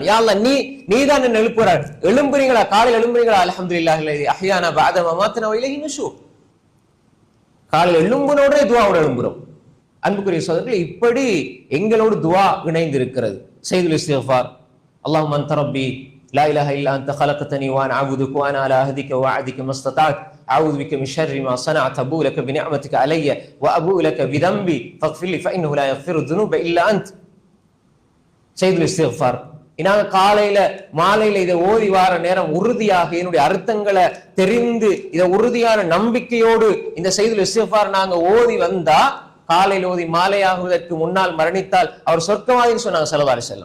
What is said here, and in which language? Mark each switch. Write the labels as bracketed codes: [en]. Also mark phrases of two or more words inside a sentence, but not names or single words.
[ar] يا الله [ta] நீ தான் என்ன எழுப்புறாரு, எழும்புறீங்களா, காலையில் எழும்புறீங்களா, [ar] الحمد لله الذي أحيانا بعد ما أماتنا وإليه النشور, [ta] காலையில் எழும்புனோட துவாவோட எழும்புறோம். அன்புக்குரிய சகோதரர்களே, இப்படி எங்களோடு துவா இணைந்திருக்கிறது. [ar] سيد الاستغفار اللهم أنت ربي لا إله إلا أنت خلقتني وانا اعبدك وانا على عهدك ووعدك ما استطعت اعوذ بك من شر ما صنعت ابوء لك بنعمتك علي وابوء لك بذنبي فاغفر لي فانه لا يغفر الذنوب الا انت. [ta] சையதுல் இஸ்திக்ஃபார், நாங்க காலையில மாலையில இதை ஓதி வார நேரம் உறுதியாக என்னுடைய அர்த்தங்களை தெரிந்து இதை உறுதியான நம்பிக்கையோடு இந்த சையதுல் இஸ்திக்ஃபார் நாங்க ஓதி வந்தா, காலையில் ஓதி மாலையாகுவதற்கு முன்னால் மரணித்தால் அவர் சொர்க்கவாதின்னு சொன்னாங்க [ar] صلى الله عليه وسلم.